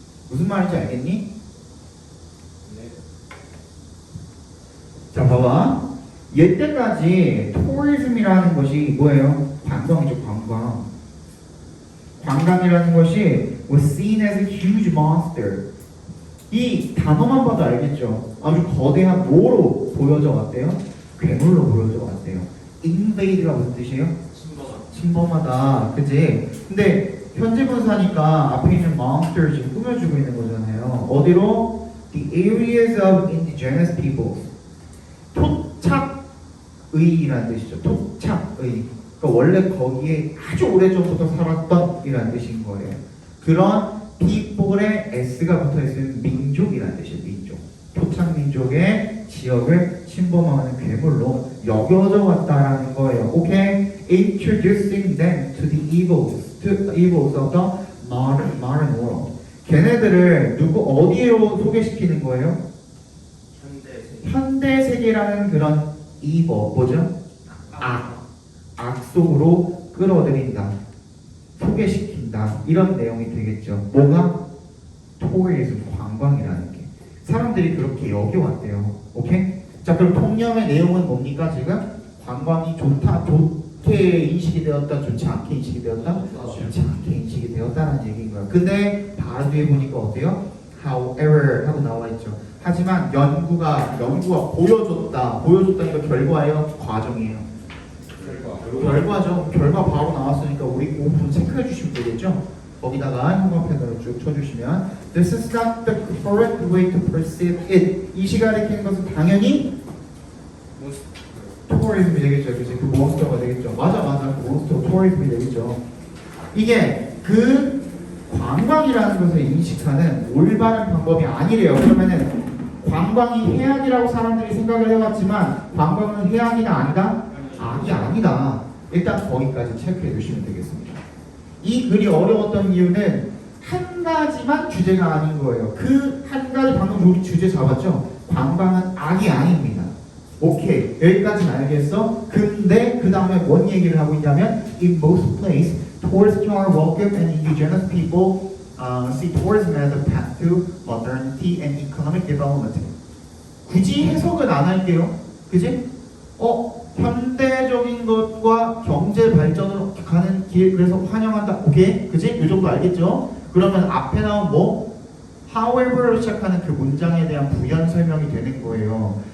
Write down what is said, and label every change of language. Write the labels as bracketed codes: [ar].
[ko] 무슨 말인지 알겠니? 네. 자, 봐봐. 이때까지 tourism이라는 것이 뭐예요? 관광이죠, 관광. 관광이라는 것이 [en] was seen as a huge monster. [ko] 이 단어만 봐도 알겠죠? 아주 거대한 뭐로 보여져 왔대요? 괴물로 보여져 왔대요. invade가 무슨 뜻이에요? 침범하다. 그치? 근데 현재 분사니까 앞에 있는 monster 지금 꾸며주고 있는 거잖아요. 어디로? [en] The areas of indigenous peoples. [ko] 토착 의라는 뜻이죠. 토착의. 그러니까 원래 거기에 아주 오래전부터 살았던 이라는 뜻인 거예요. 그런 people에 s가 붙어있으면 민족이라는 뜻이에요. 민족. 토착 민족의 지역을 침범하는 괴물로 여겨져 왔다라는 거예요. 오케이? [en] Introducing them to the evils of the modern world. [ko] 걔네들을 어디로 소개시키는 거예요? 현대 세계라는 그런 evil, 뭐죠? 악 속으로 끌어들인다, 소개시킨다, 이런 내용이 되겠죠. 뭐가? tourism, 관광이라는 게. 사람들이 그렇게 여겨왔대요. 오케이? 자, 그럼 통념의 내용은 뭡니까 지금? 관광이 좋게 인식이 되었다, 좋지 않게 인식이 되었다? 좋지 않게 인식이 되었다는 얘기인 거예요. 근데 바로 뒤에 보니까 어때요? However 하고 나와 있죠. 하지만 연구가 보여줬다는 거 결과예요? 과정이에요? 결과죠. 결과 바로 나왔으니까 우리 5분 체크해 주시면 되겠죠? 거기다가 형광펜으로 쭉 쳐주시면 [en] This is not the correct way to perceive it. [ko] 이 시가 가리키는 것은 당연히 tourism이 되겠죠. 그치? 그 몬스터가 되겠죠. 맞아. 그 몬스터 tourism이 되겠죠. 이게 그 관광이라는 것을 인식하는 올바른 방법이 아니래요. 그러면은 관광이 해악이라고 사람들이 생각을 해왔지만 관광은 해악이나 아니다? 악이 아니다. 일단 거기까지 체크해 주시면 되겠습니다. 이 글이 어려웠던 이유는 한 가지만 주제가 아닌 거예요. 그 한 가지 방금 우리 주제 잡았죠? 관광은 악이 아닙니다. 오케이, 여기까지는 알겠어? 근데 그 다음에 뭔 얘기를 하고 있냐면 [en] In most places, tourists are welcome and indigenous people see tourism as a path to modernity and economic development. [ko] 굳이 해석은 안 할게요. 그지? 현대적인 것과 경제 발전으로 가는 길, 그래서 환영한다. 오케이? 그지? 이 정도 알겠죠? 그러면 앞에 나온 however로 시작하는 그 문장에 대한 부연 설명이 되는 거예요.